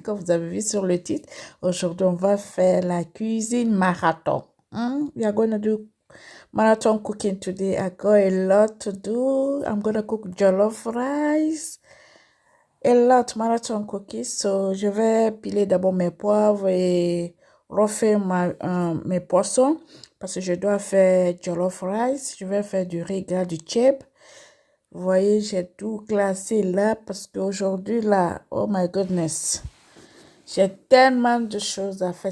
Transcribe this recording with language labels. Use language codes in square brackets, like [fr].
[fr] Comme vous avez vu sur le titre, aujourd'hui on va faire la cuisine marathon. [en] We are going to do marathon cooking today. I got a lot to do. I'm going to cook jollof rice, a lot marathon cookies. [fr] So je vais piler d'abord mes poivres et refaire mes poissons parce que je dois faire jollof rice. Je vais faire du riz gras, du chip. Vous voyez, j'ai tout classé là parce qu'aujourd'hui, là, [en] oh my goodness, [fr] j'ai tellement de choses à faire.